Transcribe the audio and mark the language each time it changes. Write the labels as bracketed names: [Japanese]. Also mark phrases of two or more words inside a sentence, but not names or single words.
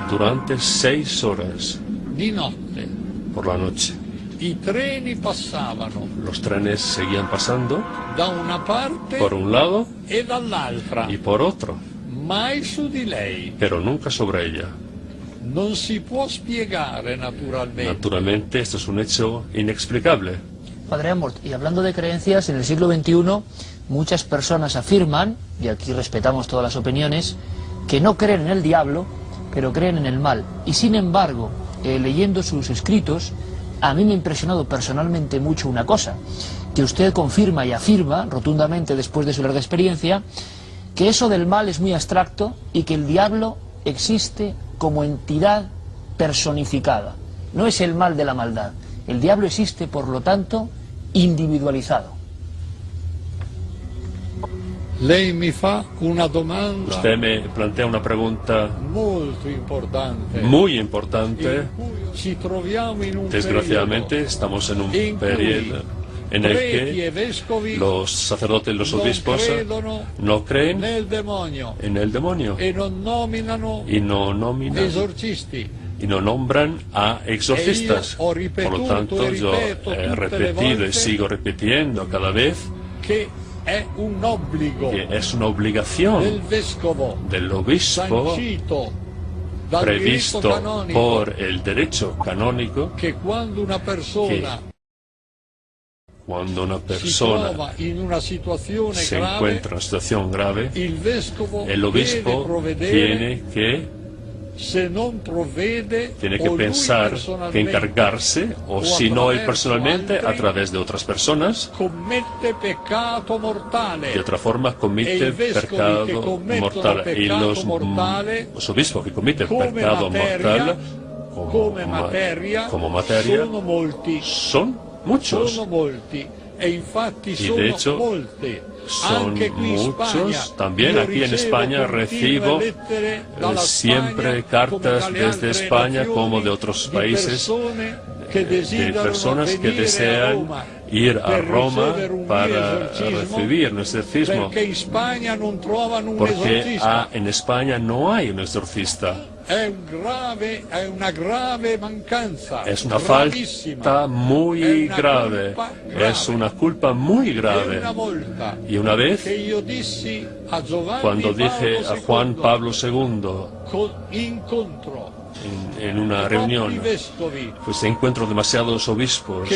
[Spanish] durante 6 horas [Italian] di notte. [Spanish] por la noche. [Italian] I treni passavano [Spanish] Los trenes seguían pasando [Italian] da una parte [Spanish] por un lado [Italian] e dall'altra, [Spanish] y por otro, [Italian] mai su di lei. [Spanish] pero nunca sobre ella. [Italian] Non si può spiegare naturalmente. [Spanish] Naturalmente, esto es un hecho inexplicable. Padre Amort, y hablando de creencias, en el siglo XXI muchas personas afirman, y aquí respetamos todas las opiniones, que no creen en el diablo, pero creen en el mal. Y sin embargo, leyendo sus escritos, a mí me ha impresionado personalmente mucho una cosa, que usted confirma y afirma rotundamente después de su larga experiencia, que eso del mal es muy abstracto y que el diablo existe como entidad personificada. No es el mal de la maldad. El diablo existe, por lo tanto, individualizado. [Italian] Lei mi fa una domanda [Spanish] Usted me plantea una pregunta [Italian] molto importante. [Spanish] muy importante. [Italian] In cui ci troviamo in un [Spanish] Desgraciadamente, estamos en un [Italian] in cui [Spanish] periodo en el [Italian] preti e [Spanish] que [Italian] vescovi [Spanish] los sacerdotes y los [Italian] non [Spanish] obispos [Italian] credono [Spanish] no creen [Italian] nel demonio [Spanish] en el demonio [Italian] e non nominano [Spanish] y no nominan [Italian] esorcisti. [Spanish] y no nombran a exorcistas. [Italian] E io ho [Spanish] Por lo [Italian] ripetuto [Spanish] tanto, [Italian] e [Spanish] yo [Italian] ripeto [Spanish] he [Italian] tutte le [Spanish] repetido y [Italian] volte [Spanish] sigo repitiendo cada vez [Italian] che è un obbligo [Spanish] que es una obligación [Italian] del vescovo [Spanish] del obispo [Italian] sancito dal diritto [Spanish] previsto [Italian] canonico [Spanish] por el derecho canónico [Italian] che quando una persona [Spanish] cuando una [Italian] si [Spanish] persona [Italian] trova in una situazione [Spanish] se [Italian] grave, [Spanish] encuentra en una situación grave, [Italian] il vescovo [Spanish] el [Italian] deve [Spanish] obispo [Italian] provvedere, [Spanish] tiene que [Italian] lui [Spanish] pensar, que [Italian] personalmente [Spanish] encargarse, o [Italian] o [Spanish] si no él [Italian] attraverso [Spanish] personalmente, [Italian] altri, [Spanish] a través de otras personas, [Italian] commette peccato mortale. [Spanish] de otra forma [Italian] E [Spanish] comete [Italian] i vescovi che [Spanish] pecado [Italian] commettono [Spanish] mortal. Y [Italian] peccato mortale, [Spanish] los obispos que cometen [Italian] come [Spanish] pecado [Italian] materia, [Spanish] mortal como materia [Italian] sono molti, [Spanish] son muchos. [Italian] sono molti. E infatti [Spanish] Y [Italian] sono [Spanish] de hecho, [Italian] molti. [Spanish] son [Italian] Anche qui in [Spanish] muchos. [Italian] Spagna, [Spanish] También [Italian] io [Spanish] aquí en [Italian] ricevo [Spanish] España [Italian] continue [Spanish] recibo [Italian] lettere dalla [Spanish] siempre [Italian] Spagna, [Spanish] cartas [Italian] come dalle [Spanish] desde [Italian] altre [Spanish] España [Italian] nazioni, [Spanish] como de otros [Italian] di [Spanish] países, [Italian] persone che [Spanish] de [Italian] desiderano [Spanish] personas que [Italian] venire a [Spanish] desean [Italian] Roma [Spanish] ir a [Italian] per [Spanish] Roma [Italian] ricevere un [Spanish] para [Italian] esorcismo, [Spanish] recibir un exorcismo, [Italian] perché in Spagna non trovano un [Spanish] porque [Italian] esorcista. [Spanish] en España no hay un exorcista. [Italian] È una grave mancanza. [Spanish] Es una [Italian] gravissima. [Spanish] falta [Italian] È [Spanish] muy [Italian] una [Spanish] grave, [Italian] colpa grave. [Spanish] es una culpa muy [Italian] E [Spanish] grave. [Italian] una volta [Spanish] Y una vez, [Italian] che io dissi a Giovanni [Spanish] cuando dije [Italian] Paolo [Spanish] a Juan [Italian] II, [Spanish] Pablo II [Italian] incontro [Spanish] en una [Italian] troppi [Spanish] reunión, [Italian] vescovi [Spanish] pues encuentro demasiados obispos